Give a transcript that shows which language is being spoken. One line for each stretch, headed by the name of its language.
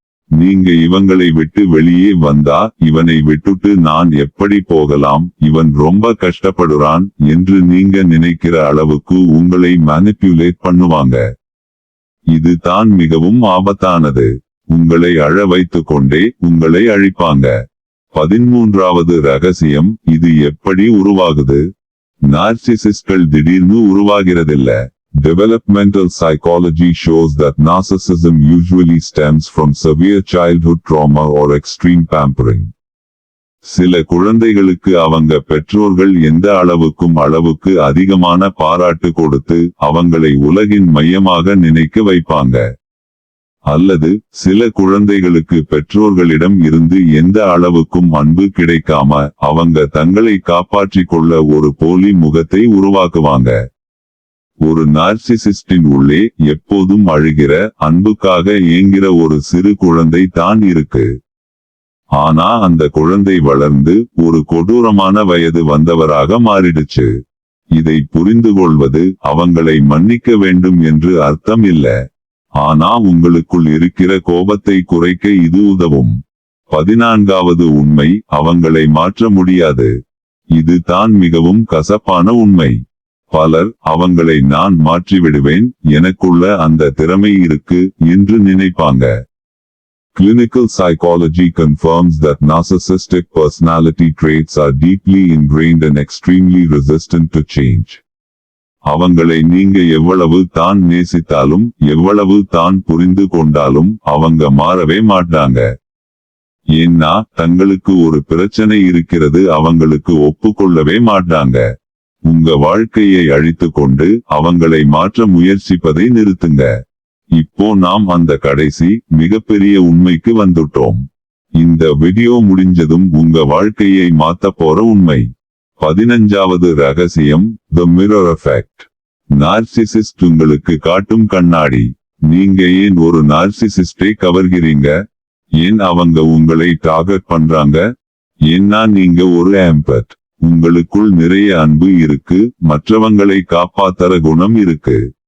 Tamil: நீங்க இவங்களை விட்டு வெளியே வந்தா, இவனை விட்டுட்டு நான் எப்படி போகலாம், இவன் ரொம்ப கஷ்டப்படுறான் என்று நீங்க நினைக்கிற அளவுக்கு உங்களை மேனிப்புலேட் பண்ணுவாங்க. இது தான் மிகவும் ஆபத்தானது. உங்களை அழ வைத்து கொண்டே உங்களை அழிப்பாங்க. 13வது ரகசியம், இது எப்படி உருவாகுது? நார்சிசிஸ்ட்கள் திடீர்னு உருவாகிறதில்ல.
English: Developmental psychology shows that narcissism usually stems from severe childhood trauma or extreme pampering.
Tamil: சில குழந்தைகளுக்கு அவங்க பெற்றோர்கள் எந்த அளவுக்கு அதிகமான பாராட்டு கொடுத்து அவங்களை உலகின் மையமாக நினைக்க வைப்பாங்க. அல்லது சில குழந்தைகளுக்கு பெற்றோர்களிடம் இருந்து எந்த அளவுக்கும் அன்பு கிடைக்காம அவங்க தங்களை காப்பாற்றிக் கொள்ள ஒரு போலி முகத்தை உருவாக்குவாங்க. ஒரு நார்சிசிஸ்டின் உள்ளே எப்போதும் அழுகிற, அன்புக்காக ஏங்குகிற ஒரு சிறு குழந்தை தான் இருக்கு. ஆனா அந்த குழந்தை வளர்ந்து ஒரு கொடூரமான வயது வந்தவராக மாறிடுச்சு. இதை புரிந்து கொள்வது அவங்களை மன்னிக்க வேண்டும் என்று அர்த்தம் இல்ல. ஆனா உங்களுக்குள் இருக்கிற கோபத்தை குறைக்க இது உதவும். 14வது உண்மை, அவங்களை மாற்ற முடியாது. இது தான் மிகவும் கசப்பான உண்மை. பலர் அவங்களை நான் மாற்றிவிடுவேன், எனக்குள்ள அந்த திறமை இருக்கு என்று நினைப்பாங்க.
English: Clinical psychology confirms that narcissistic personality traits are deeply ingrained and extremely resistant to change.
Tamil: அவங்களை நீங்க எவ்வளவு தான் நேசித்தாலும், எவ்வளவு தான் புரிந்து கொண்டாலும் அவங்க மாறவே மாட்டாங்க. ஏன்னா தங்களுக்கு ஒரு பிரச்சனை இருக்கிறது அவங்களுக்கு ஒப்புக்கொள்ளவே மாட்டாங்க. உங்க வாழ்க்கையை அழித்து கொண்டு அவங்களை மாற்ற முயற்சிப்பதை நிறுத்துங்க. இப்போ நாம் அந்த கடைசி மிகப்பெரிய உண்மைக்கு வந்துட்டோம். இந்த வீடியோ முடிஞ்சதும் உங்க வாழ்க்கையை மாத்த போற உண்மை. 15வது ரகசியம்,
English: The Mirror Effect.
Tamil: நார்சிசிஸ்ட் உங்களுக்கு காட்டும் கண்ணாடி. நீங்க ஏன் ஒரு நார்சிசிஸ்டை கவர்கிறீங்க? ஏன் அவங்க உங்களை டார்கெட் பண்றாங்க? ஏன்னா நீங்க ஒரு எம்பத். உங்களுக்குள் நிறைய அன்பு இருக்கு, மற்றவங்களை காப்பாத்தற குணம் இருக்கு.